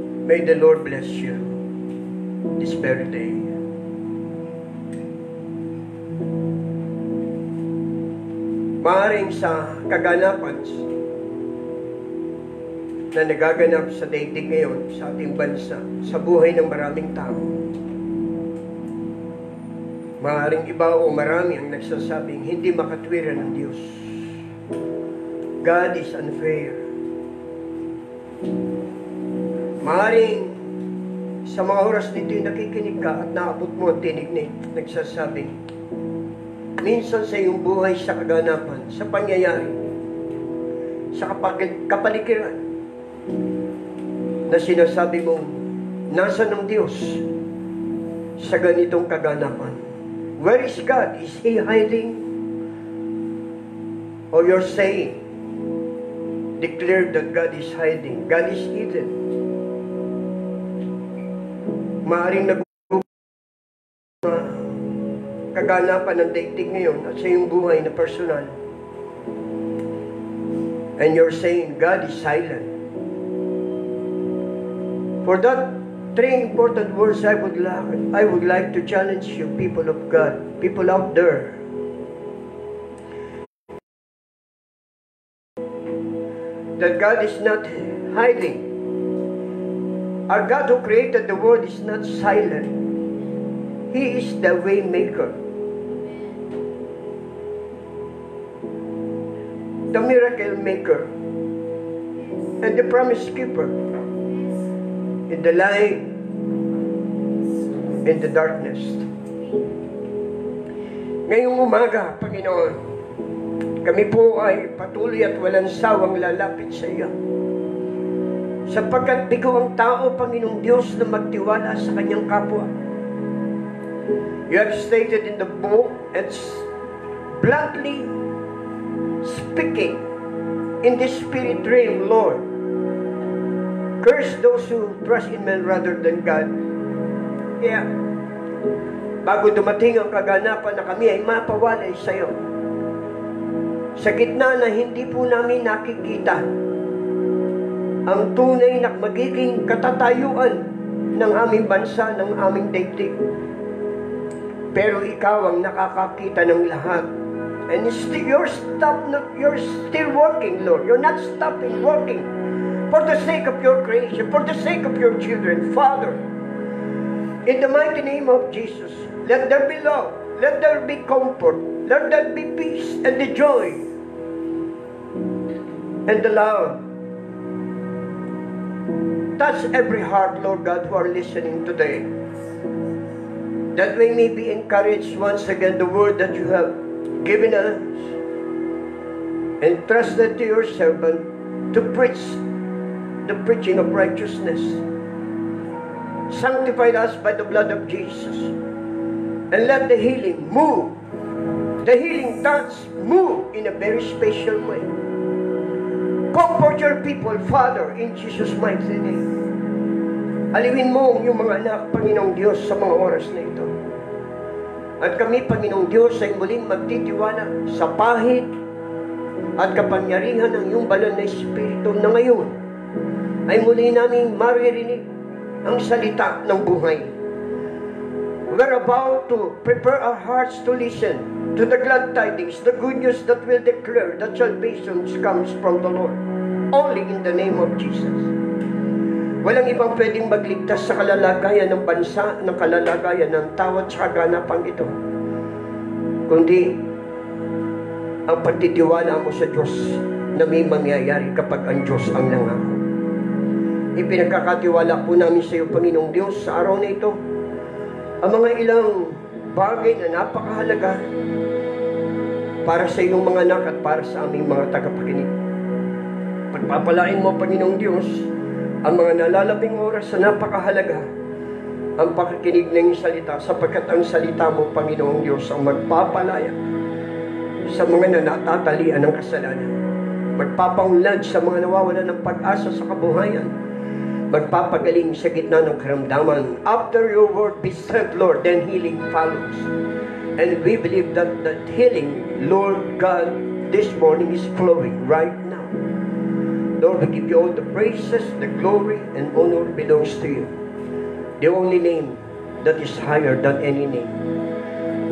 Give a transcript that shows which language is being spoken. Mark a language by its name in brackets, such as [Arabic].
[English] May the Lord bless you this very day. [Filipino] Maaring sa kaganapan na nagaganap sa daigdig ngayon, sa ating bansa, sa buhay ng maraming tao, maaring iba o marami ang nagsasabing hindi makatwiran ng Diyos. [English] God is unfair. [Filipino] Maaring sa mga oras nito yung nakikinig ka at naabot mo ang tinig na nagsasabing, minsan sa iyong buhay sa kaganapan, sa pangyayari, sa kapaligiran, na sinasabi mo, nasa ng Diyos sa ganitong kaganapan. [English] Where is God? Is He hiding? Or you're saying, declare that God is hiding. God is hidden. [Filipino] Maaring kaganapan ng daigdig ngayon at sa iyong buhay na personal. [English] And you're saying, God is silent. For that three important words, I would like to challenge you, people of God, people out there. That God is not hiding. Our God who created the world is not silent. He is the way maker. The miracle maker. And the promise keeper. In the light, in the darkness. [Filipino] Ngayong umaga, Panginoon, kami po ay patuloy at walang sawang lalapit sa iyo. Sapagkat bigo ang tao, Panginoong Diyos, na magtiwala sa kanyang kapwa. [English] You have stated in the book, it's bluntly speaking in the spirit realm, Lord. Curse those who trust in man rather than God. [Filipino] Kaya, bago dumating ang kaganapan na kami ay mapawalay sa iyo. Sa gitna na hindi po namin nakikita ang tunay na magiging katatayuan ng aming bansa, ng aming daigdig. Pero ikaw ang nakakakita ng lahat. [English] And you're still working, Lord. You're not stopping working for the sake of your creation, for the sake of your children. Father, in the mighty name of Jesus, let there be love, let there be comfort, let there be peace and the joy and the love. Touch every heart, Lord God, who are listening today. That we may be encouraged once again, the word that you have given us, entrusted to your servant to preach the preaching of righteousness. Sanctify us by the blood of Jesus. And let the healing move. The healing touch move in a very special way. Comfort your people, Father, in Jesus' mighty name. [Filipino] Aliwin mo ang iyong mga anak, Panginoong Diyos, sa mga oras na ito. At kami, Panginoong Diyos, ay muling magtitiwala sa pahid at kapangyarihan ng iyong banal na Espiritu na ngayon ay muli namin maririnig ang salita ng buhay. [English] We're about to prepare our hearts to listen to the glad tidings, the good news that will declare that salvation comes from the Lord. Only in the name of Jesus. [Filipino] Walang ibang pwedeng magligtas sa kalalagayan ng bansa, ng kalalagayan ng tao at sa kaganapang ito, kundi ang pagtitiwala mo sa Diyos na may mangyayari kapag ang Diyos ang nangako. Ipinagkakatiwala po namin sa iyo, Panginoong Diyos, sa araw na ito, ang mga ilang bagay na napakahalaga para sa iyong mga anak at para sa aming mga tagapakinig. Pagpapalain mo, Panginoong Diyos, ang mga nalalabing oras na napakahalaga ang pakikinig ng salita, sapagkat ang salita mo, Panginoong Diyos, ang magpapalaya sa mga natatalian ng kasalanan, magpapaunlad sa mga nawawalan ng pag-asa sa kabuhayan, magpapagaling sa gitna ng karamdaman. [English] After your word be sent, Lord, then healing follows. And we believe that that healing, Lord God, this morning is flowing right now. Lord, we give you all the praises, the glory, and honor belongs to you. The only name that is higher than any name.